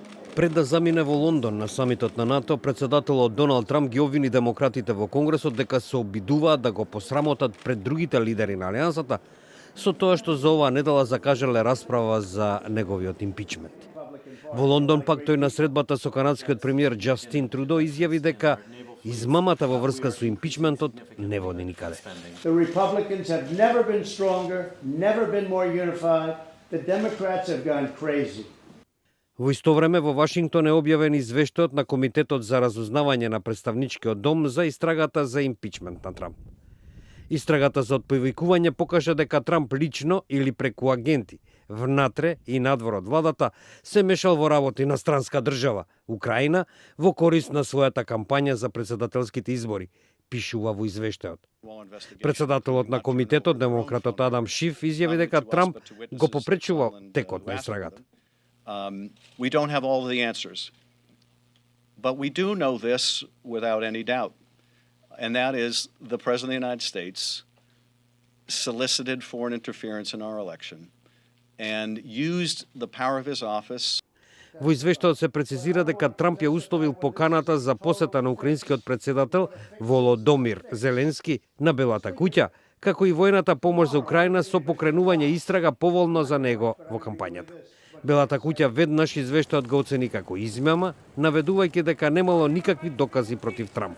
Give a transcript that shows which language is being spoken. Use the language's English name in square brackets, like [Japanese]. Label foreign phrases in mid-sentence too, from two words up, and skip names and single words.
[Macedonian] Пред да замине во Лондон на самитот на НАТО, председателот Доналд Трамп ги обвини демократите во Конгресот дека се обидуваат да го посрамотат пред другите лидери на Алијансата со тоа што за оваа недела закажале расправа за неговиот импичмент. Во Лондон пак тој на средбата со канадскиот премиер Џастин Трудо изјави дека измамата во врска со импичментот не води никаде. [English] The Republicans have never been stronger, never been more unified. The Democrats have gone crazy. [Macedonian] Во исто време во Вашингтон е објавен извештајот на Комитетот за разузнавање на Претставничкиот дом за истрагата за импичмент на Трамп. Истрагата за отповикување покажа дека Трамп лично или преку агенти внатре и надвор од владата се мешал во работи на странска држава, Украина, во корист на својата кампања за председателските избори, пишува во извештајот. Председателот на комитетот, демократот Адам Шиф, изјави дека Трамп го попречувал текот на истрагата. [English] We don't have all of the answers, but we do know this without any doubt, and that is the President of the United States solicited foreign interference in our election and used the power of his office. [Macedonian] Во извештајот се прецизира дека Трамп ја условил поканата за посета на украинскиот председател Володомир Зеленски на Белата куќа, како и војната помош за Украина со покренување истрага поволно за него во кампањата. Белата куќа веднаш извештајот го оцени како измама, наведувајќи дека немало никакви докази против Трамп.